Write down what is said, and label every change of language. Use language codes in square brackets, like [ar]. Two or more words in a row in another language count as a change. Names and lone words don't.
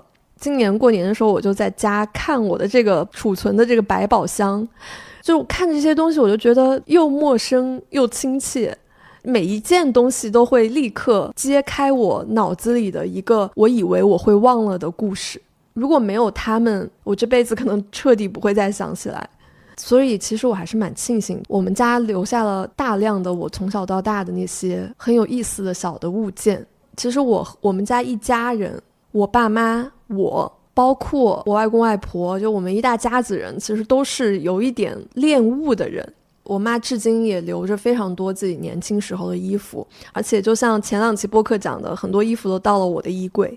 [zh] 今年過年的時候，我就在家看我的这個儲存的這個百寶箱，就看這些東西，我就覺得又陌生又親切。每一件東西都會立刻揭開我腦子裡的一個我以為我會忘了的故事。如果沒有他們，我這輩子可能徹底不會再想起來。所以其實我還是蠻慶幸我們家留下了大量的我從小到大的那些很有意思的小的物件。其實我們家一家人，我爸媽，我包括我外公外婆，就我們一大家子人，其實都是有一點戀物的人。我媽至今也留着非常多自己年輕時候的衣服，而且就像前2期播客講的，很多衣服都到了我的衣櫃。